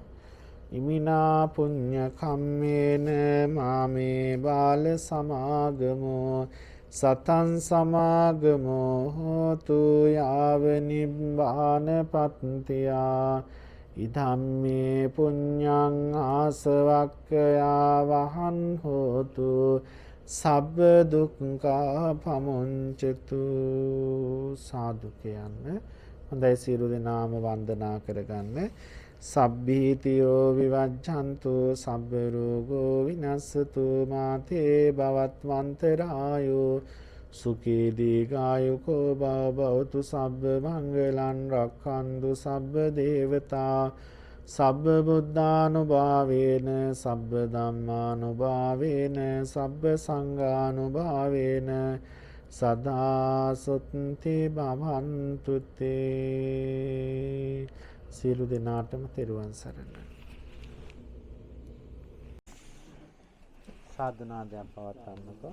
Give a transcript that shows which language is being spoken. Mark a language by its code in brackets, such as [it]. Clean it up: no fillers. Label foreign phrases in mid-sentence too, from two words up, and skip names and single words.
[pi] ඉමිනා පුඤ්ඤ කම්මේන මාමේ බාල සමාගමෝ සතං සමාගමෝ හෝතු යාව නිබ්බාන පත්තියා ඉදම්මේ පුඤ්ඤං ආසවක්ඛයා වහං හෝතු සබ්බ දුක්ඛා පමුංචතු. [si] සාදු කියන්න. හොඳයි සියලු දෙනාම වන්දනා කරගන්න. [pi] සබ්බීතියෝ විවජ්ජන්තු සබ්බ රෝගෝ විනස්සතු මාතේ භවත්වන්තරායෝ සුඛී දීඝායුකෝ භවතු සබ්බ මංගලං රක්ඛන්තු සබ්බ දේවතා සබ්බ බුද්ධානුභාවේන සබ්බ ධම්මානුභාවේන සබ්බ සංඝානුභාවේන සදා සොත්ති භවන්තු තේ. [si] සියලු දෙනාටම තෙරුවන් සරණයි. සාධනාදයක් පවත්වන්නකෝ.